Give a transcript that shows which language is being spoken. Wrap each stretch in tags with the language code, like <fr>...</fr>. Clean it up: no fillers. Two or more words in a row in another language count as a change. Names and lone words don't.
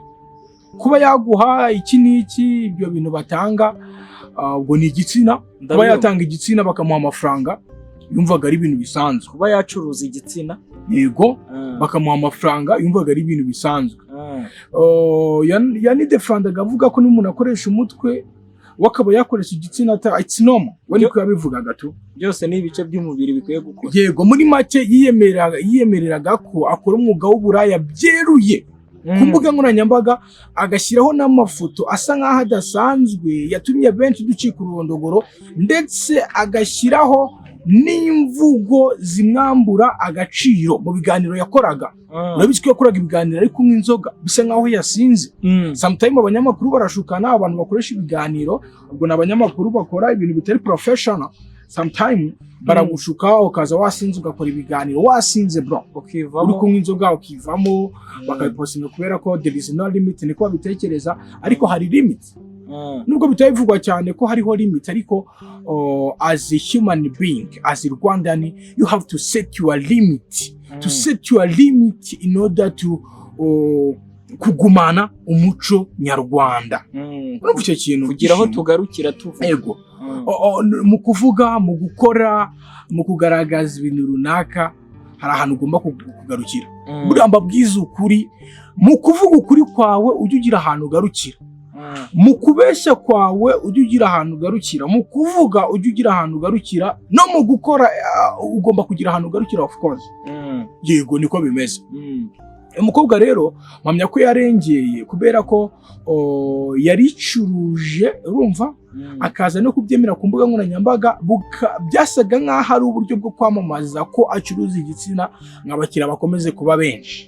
<rw>Kuba yaguha iki n'iki ibyo bintu batanga ubwo ni igitsina. Kuba yatanga igitsina bakamuha amafaranga yumvaga ari ibintu bisanzwe. Kuba yacuruza igitsina yego bakamuha amafaranga yumvaga ari ibintu bisanzwe. Yanidefandaga avuga ko n'umuntu akoresha umutwe wakaba yakoresha igitsina</rw> <en>it's normal.</en> <rw>We niko yabivugaga tu byose ni ibice by'umubiri bikwiye gukora. Yego muri make yiyemereraga ko akora umwuga w'uburaya byeruye ku mbuga nkoranyambaga agashyiraho n'amafoto asa nk'aho adasanzwe yatumye benshi ducika ururondogoro ndetse agashyiraho n'imvugo zimwambura agaciro mu biganiro yakoraga. Urabizi ko yakoraga ibiganiro ari kunywa inzoga bisa nkaho yasinze. Sometimes abanyamakuru barashukana abantu bakoresha ibiganiro ubwo n'abanyamakuru bakora ibintu bitari professional. Sometimes baragushuka ukaza wasinze ugakora ibiganiro wasinze bro ukivamo uri kunywa inzoga ukivamo bakabipostinga kubera ko</rw> <en>there is no limit</en> <rw>niko babitekereza ariko hari limit. nubwo bitari bivugwa cyane ko hariho limit, ariko</rw> <en>as a human being, as a Rwandan, you have to set your limit, to set your limit in order to</en> <rw>kugumana umuco nyarwanda. Urumva icyo kintu kugira aho tugarukira tuvuga yego mu kuvuga, mu gukora, mu kugaragaza ibintu runaka, hari ahantu ugomba kugarukira. Buriya mbabwiza ukuri, mu kuvuga ukuri kwawe ujye ugira ahantu ugarukira, mu kubeshya kwawe ujye ugira ahantu ugarukira, mu kuvuga ujye ugira ahantu ugarukira, no mu gukora ugomba kugira ahantu ugarukira,</rw> <en>of course.</en> <rw>Yego niko bimeze. Umukobwa rero mpamya ko yarengeye kubera ko yaricuruje, urumva, akaza no kubyemera ku mbuga nkoranyambaga, byasaga nk'aho ari uburyo bwo kwamamaza ko acuruza igitsina nk'abakiriya bakomeze kuba benshi.</rw>